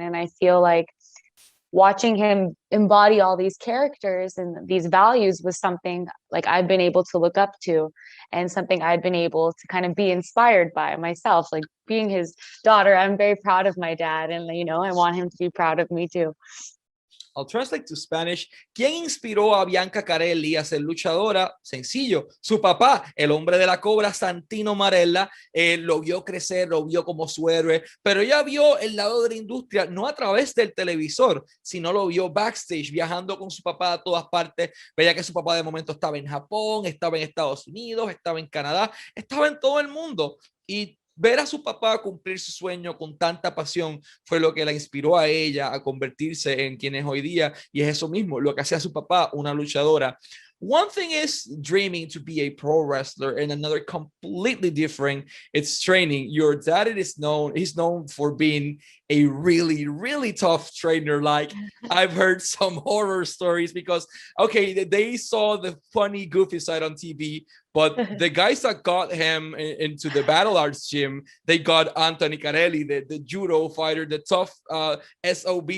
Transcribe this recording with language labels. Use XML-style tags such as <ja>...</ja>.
<en>And I feel like watching him embody all these characters and these values was something like I've been able to look up to, and something I've been able to kind of be inspired by myself. Like being his daughter, I'm very proud of my dad, and I want him to be proud of me too. I'll translate to Spanish.</en> <es>¿Quién inspiró a Bianca Carelli a ser luchadora? Sencillo, su papá, el hombre de la cobra, Santino Marella, lo vio crecer, lo vio como su héroe, pero ella vio el lado de la industria no a través del televisor, sino lo vio backstage, viajando con su papá a todas partes. Veía que su papá de momento estaba en Japón, estaba en Estados Unidos, estaba en Canadá, estaba en todo el mundo. Y ver a su papá cumplir su sueño con tanta pasión fue lo que la inspiró a ella a convertirse en quien es hoy día, y es eso mismo, lo que hacía su papá, una luchadora.</es> <en>One thing is dreaming to be a pro wrestler, and another completely different, it's training. Your dad he's known for being a really, really tough trainer. Like, I've heard some horror stories because, okay, they saw the funny, goofy side on TV, but the guys that got him into the battle arts gym, they got Anthony Carelli, the judo fighter, the tough SOB.</en>